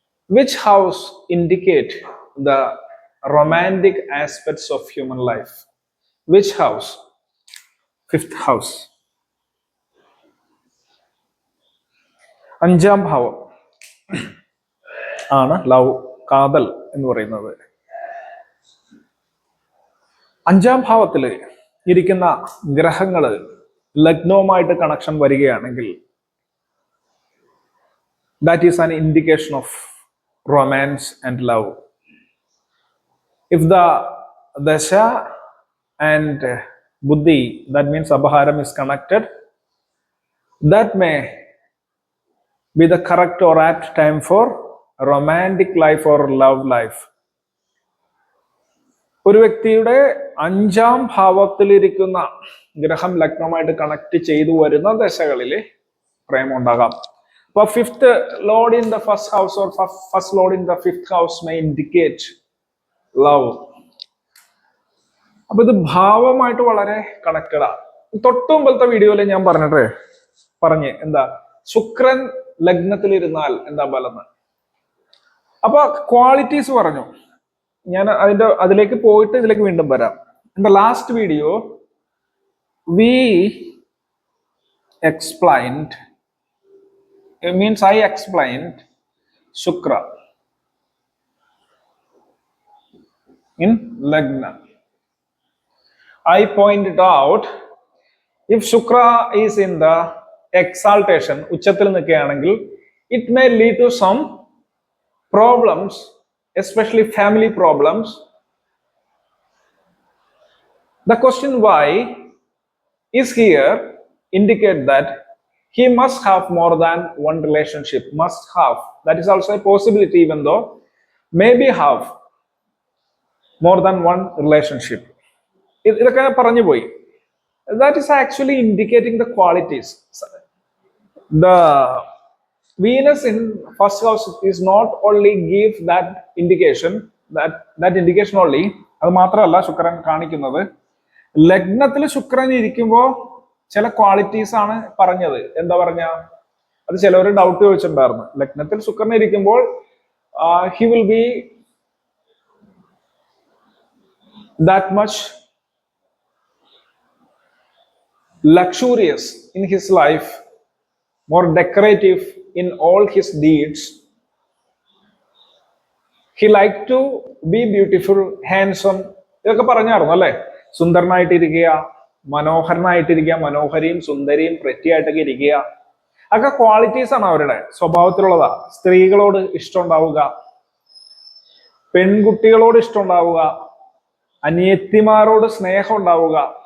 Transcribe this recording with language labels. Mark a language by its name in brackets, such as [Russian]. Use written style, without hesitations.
[English] Which house indicate the romantic aspects of human life? Which house? [Malayalam] Fifth house, 5ാം ഭാവം ആണ് love, കാതൽ എന്ന് പറയുന്നത്. 5ാം ഭാവത്തിൽ ഇരിക്കുന്ന ഗ്രഹങ്ങള് ലഗ്നവുമായിട്ട് കണക്ഷൻ വരികയാണെങ്കിൽ [English] that is an indication of romance and love. [Malayalam] If the dasha and buddhi, that means abharam, is connected, that may be the correct or apt time for romantic life or love life. ഒരു വ്യക്തിയുടെ 5ാം ഭാവത്തിലിരിക്കുന്ന ഗ്രഹം ലഗ്നവുമായിട്ട് connect ചെയ്തു വരുന്ന ദശകളിൽ പ്രേമം ഉണ്ടാകാം. [English] അപ്പൊ 5th lord in the first house or first lord in the 5th house may indicate love. [Malayalam] അപ്പൊ ഇത് ഭാവമായിട്ട് വളരെ കണക്റ്റഡാണ്. തൊട്ടു മുമ്പത്തെ വീഡിയോയിൽ ഞാൻ പറഞ്ഞ് എന്താ, ശുക്രൻ ലഗ്നത്തിലിരുന്നാൽ എന്താ ബലം. അപ്പൊ ക്വാളിറ്റീസ് പറഞ്ഞു. ഞാൻ അതിലേക്ക് പോയിട്ട് ഇതിലേക്ക് വീണ്ടും വരാം. [English] In the last video we explained, it means I explained Shukra in Lagna. I pointed out if Shukra is in the exaltation, [Malayalam] ഉച്ചത്തിൽ നിൽക്കുകയാണെങ്കിൽ, [English] it may lead to some problems, especially family problems. The question why is here indicate that he must have more than one relationship. Must have, that is also a possibility, even though maybe have more than one relationship. [Malayalam] ഇതൊക്കെ പറഞ്ഞു പോയി. [English] That is actually indicating the qualities. The Venus in first house is not only give that indication, that indication only. [Malayalam] അത് മാത്രമല്ല ശുക്രൻ കാണിക്കുന്നത്. ലഗ്നത്തിൽ ശുക്രൻ ഇരിക്കുമ്പോ ചില ക്വാളിറ്റീസ് ആണ് പറഞ്ഞത്. എന്താ പറഞ്ഞ, അത് ചിലവർ ഡൗട്ട് ചോദിച്ചിട്ടുണ്ടായിരുന്നു. ലഗ്നത്തിൽ ശുക്രൻ ഇരിക്കുമ്പോൾ [English] he will be that much luxurious in his life, more decorative in all his deeds. He liked to be beautiful, handsome. [Malayalam] ഇതൊക്കെ പറഞ്ഞായിരുന്നു അല്ലെ. സുന്ദരനായിട്ടിരിക്കുക, മനോഹരനായിട്ടിരിക്കുക, മനോഹരിയും സുന്ദരിയും പ്രറ്റിയായിട്ടൊക്കെ ഇരിക്കുക, ഒക്കെ ക്വാളിറ്റീസ് ആണ് അവരുടെ സ്വഭാവത്തിലുള്ളതാ. സ്ത്രീകളോട് ഇഷ്ടം ഉണ്ടാവുക, പെൺകുട്ടികളോട് ഇഷ്ടം ഉണ്ടാവുക, അനിയത്തിമാരോട് സ്നേഹം ഉണ്ടാവുക.